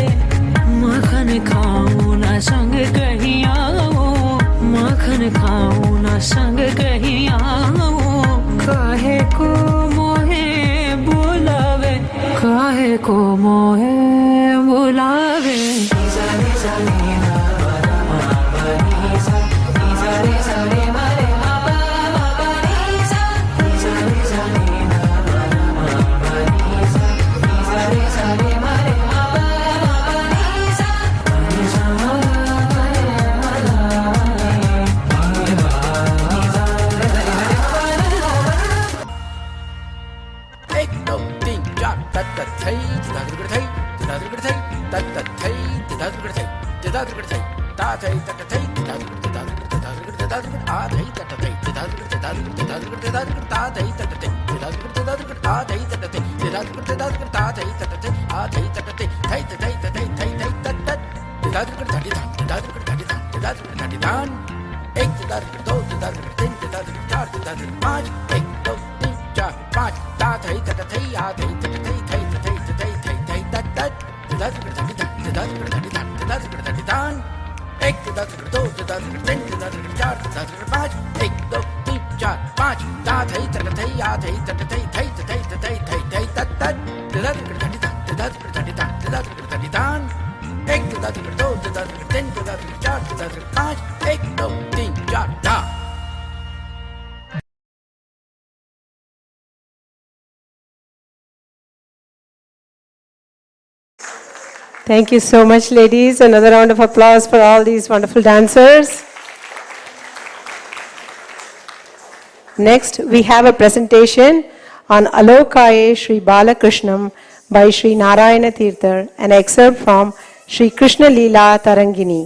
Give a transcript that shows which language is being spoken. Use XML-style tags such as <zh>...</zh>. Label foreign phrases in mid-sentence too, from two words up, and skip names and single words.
<hi>माखन खाऊं ना संग कहीं आऊं, माखन खाऊं ना संग कहीं आऊं। काहे को मोहे बुलावे, काहे को मोहे बुलावे। सा रे सा रे मा पा नी सा रे सा रे मा रे मा पा नी सा। सा रे सा रे मा पा नी सा रे सा रे मा रे मा पा नी सा। नी सा मा रे मा नी सा रे सा रे मा रे। 1 2 3 4 तत तत थई दादर कर थई दादर कर थई तत तत थई दादर कर थई दादर कर थई ता थई तत थई दादर कर दादर कर आ थई तत थई दादर कर दादर कर दादर कर ता थई तत थई दादर कर दादर कर आ थई तत थई दादर कर दादर कर ता थई तत थई आ थई तत थई थई थई थई थई थई तत तत दादर कर धाड़ी धान दादर कर धाड़ी धान दादर कर धाड़ी धान 1 दादर कर 2 दादर कर 3 दादर कर 4 दादर कर 5 1 2 3 4 5 ता थई तत थई आ थई तत थई थई थई थई थई थई तत तत दादर कर धाड़ी धान दादर कर धाड़ी धान दादर कर धाड़ी धान 1 दादर कर 2 दादर कर 3 दादर कर 4 दादर कर 5 1 2 3 4 5 ता थई तत थई आ थई तत थई थई थई थई थई थई तत तत दादर कर धाड़ी धान दादर कर धाड़ी धान दादर कर धाड़ी धान 1 दादर कर 2 दादर कर 3 दादर कर 4 दादर कर 5 1 2 3 4 धा।</hi> <en>Thank you so much, ladies. Another round of applause for all these wonderful dancers. Next, we have a presentation on Alokaye Sri Balakrishnam by Sri Narayana Tirthar, an excerpt from Sri Krishna Leela Tarangini.</en>